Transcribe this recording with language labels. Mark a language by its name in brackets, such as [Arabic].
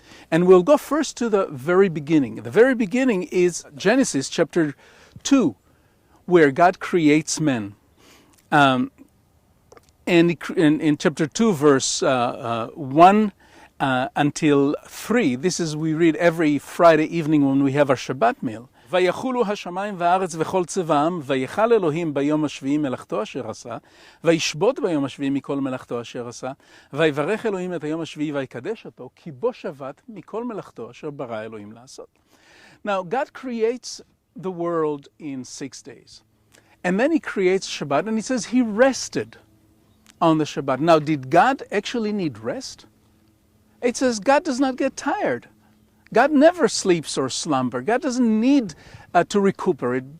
[English] And we'll go first to the very beginning. The very beginning is Genesis chapter 2, where God creates men. And in chapter 2, verse 1 until 3, this is, we read every Friday evening when we have our Shabbat meal. [Hebrew] ויחולו השמיים והארץ וכל צבאם, ויחל אלוהים ביום השביעי מלאכתו אשר עשה, וישבות ביום השביעי מכל מלאכתו אשר עשה, ויברך אלוהים את היום השביעי ויקדש אותו, כי בו שבת מכל מלאכתו אשר ברא אלוהים לעשות. [English] Now, God creates the world in 6 days. And then he creates Shabbat, and he says he rested on the Shabbat. Now, did God actually need rest? It says God does not get tired. God never sleeps or slumber. God doesn't need to recuperate.